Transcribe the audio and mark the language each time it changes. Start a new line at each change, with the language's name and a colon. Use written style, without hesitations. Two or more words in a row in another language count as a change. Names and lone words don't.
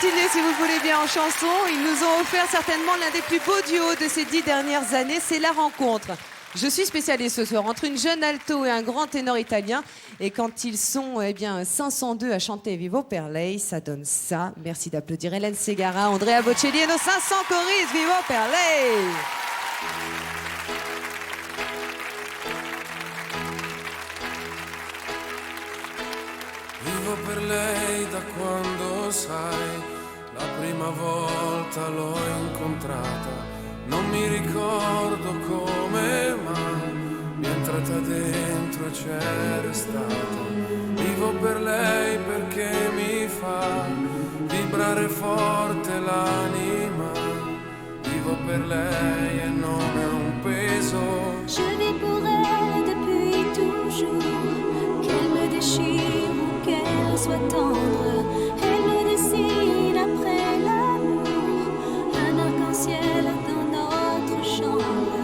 French: si vous le voulez bien, en chanson. Ils nous ont offert certainement l'un des plus beaux duos de ces 10 dernières années. C'est La Rencontre. Je suis spécialiste ce soir entre une jeune alto et un grand ténor italien. Et quand ils sont 502 à chanter
Italian: Vivo per lei,
French: ça donne ça. Merci d'applaudir Hélène Ségara, Andrea Bocelli et nos 500 choristes.
Italian: Vivo per lei! Vivo per lei da quando sai, la prima volta l'ho incontrata. Non mi ricordo come, ma mi è entrata dentro e c'è restata. Vivo per lei perché mi fa vibrare forte l'anima. Vivo per lei e non è un peso.
French: Je vis pour elle depuis toujours, qu'elle me déchire ou qu'elle soit tendre, elle me dessine après l'amour, un arc-en-ciel dans notre chambre.